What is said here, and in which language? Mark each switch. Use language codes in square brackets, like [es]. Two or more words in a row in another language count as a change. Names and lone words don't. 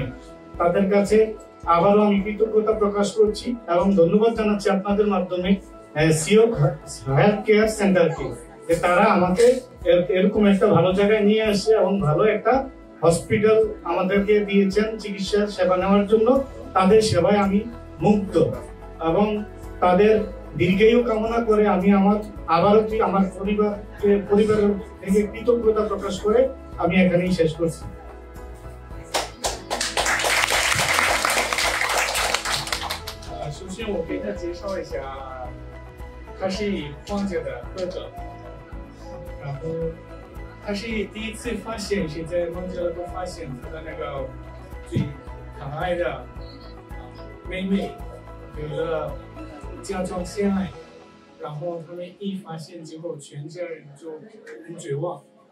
[bn] তাদের কাছে আবারও আমি কৃতজ্ঞতা প্রকাশ করছি এবং ধন্যবাদ জানাচ্ছি আপনাদের মাধ্যমে সিও হেলথ কেয়ার সেন্টারকে, যে তারা আমাকে এরকম একটা ভালো জায়গায় নিয়ে আসে এবং ভালো একটা হসপিটাল আমাদেরকে দিয়েছেন চিকিৎসার সেবা নেওয়ার জন্য। তাদের সেবায় আমি মুগ্ধ এবং তাদের দীর্ঘায়ু কামনা করে আমি আবারও আমার পরিবারের থেকে কৃতজ্ঞতা প্রকাশ করে আমি এখানেই শেষ করছি। [zh] 首先我给他介绍一下，他是黄姐的哥哥，然后他是第一次发现，是在孟加拉国发现他的那个最可爱的妹妹有了甲状腺癌，然后他们一发现之后，全家人就很绝望。